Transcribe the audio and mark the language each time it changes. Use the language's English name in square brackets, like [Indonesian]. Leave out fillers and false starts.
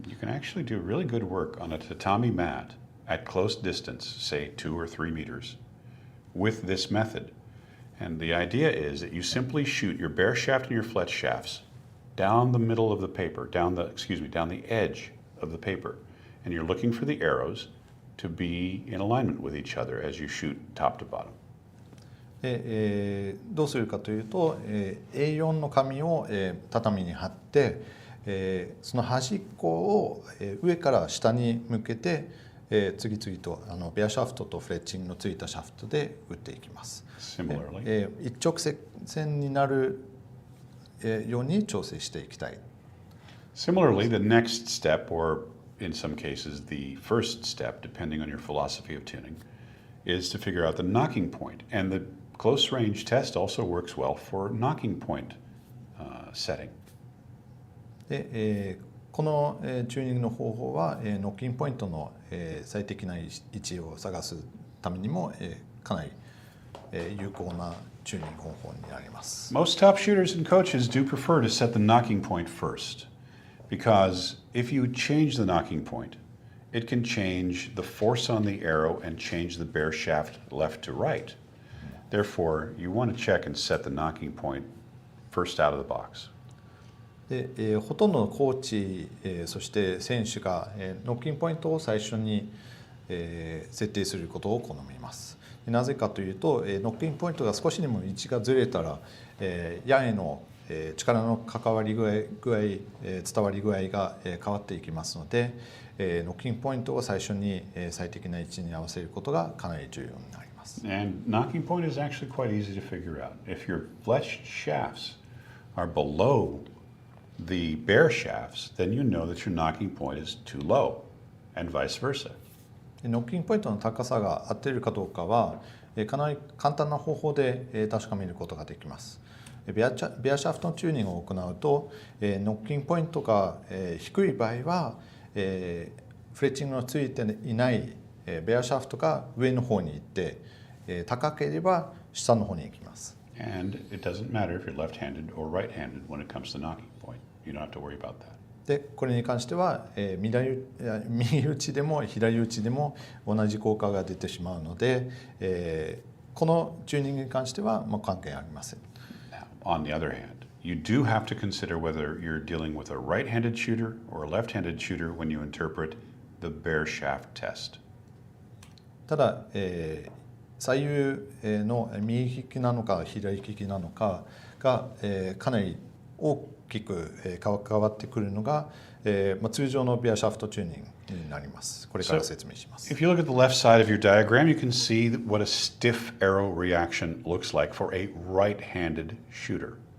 [English] You can actually do really good work on a tatami mat at close distance, say 2 or 3 meters, with this method. And the idea is that you simply shoot your bare shaft and your fletch shafts down the middle of the paper, down the edge of the paper, and you're looking for the arrows to be in alignment with each other as you shoot top to bottom. [Japanese] で、どうするかというと、A4 の紙を、畳に貼って、その端っこを、上から下に向けて、次々とベアシャフトとフレッチングのついたシャフトで打っていきます。 [English] Similarly, [Japanese] 一直線になるように調整していきたい。 [English] Similarly, the next step, or in some cases the first step, depending on your philosophy of tuning, is to figure out the knocking point. And the close range test also works well for knocking point setting. [Japanese] で、このチューニングの方法はノッキングポイントの最適な位置を探すためにもかなり有効なチューニング方法になります。 [English] Most top shooters and coaches do prefer to set the knocking point first, because if you change the knocking point, it can change the force on the arrow and change the bare shaft left to right. Therefore, you want to check and set the knocking point first out of the box. [Japanese] で、ほとんどのコーチ、そして選手が、ノッキングポイントを最初に、設定することを好みます。なぜかというと、ノッキングポイントが少しでも位置がずれたら、矢への力の関わり具合、伝わり具合が変わっていきますので、ノッキングポイントを最初に最適な位置に合わせることがかなり重要になります。 [English] And knocking point is actually quite easy to figure out. If your fletched shafts are below the bare shafts, then you know that your knocking point is too low, and vice versa. [Japanese] ノッキングポイントの高さが合っているかどうかはかなり簡単な方法で確かめることができます。ベアシャフトのチューニングを行うとノッキングポイントが低い場合はフレッチングのついていないベアシャフトが上の方に行って高ければ下の方に行きます。 [English] And it doesn't matter if you're left-handed or right-handed when it comes to knocking point. You don't have to worry about that. [Japanese] でこれに関しては右打ちでも左打ちでも同じ効果が出てしまうので、このチューニングに関しては関係ありません。 [English] Now, on the other hand, you do have to consider whether you're dealing with a right-handed shooter or a left-handed shooter when you interpret the bare shaft test. [Japanese] ただ、左右の右利きなのか左利きなのかが、かなり大きく変わってくるのが、通常のベアシャフトチューニングになります。これから説明します。 [English] If you look at the left side of your diagram, you can see what a stiff arrow reaction looks like for a right-handed shooter.